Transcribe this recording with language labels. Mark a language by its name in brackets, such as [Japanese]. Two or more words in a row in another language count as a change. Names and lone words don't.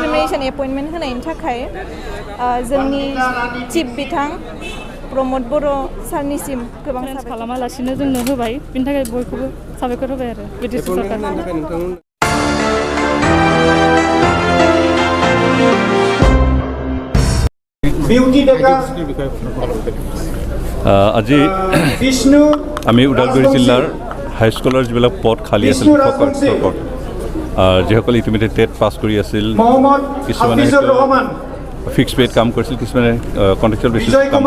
[English] discrimination appointment [Bodo] होनायनि थाखाय जोंनि चिफ बिथां प्रमद बर' सारनिसिम गोबां खालामालासिनो जोंनो होबाय बिनि थाखाय बयखौबो साबायखर होबाय आरो बिटिसि सरकारनो [Assamese] আজি আমি ওদালগুৰি জিলাৰ হাইস্কুলৰ যিবিলাক পদ খালী আছিল শিক্ষকৰ যিসকলে ইতিমধ্যে টেট পাছ কৰি আছিল কিছুমানে ফিক্স পেড কাম কৰিছিল কিছুমানে কণ্ট্ৰেকচুৱেল বেচিছত কাম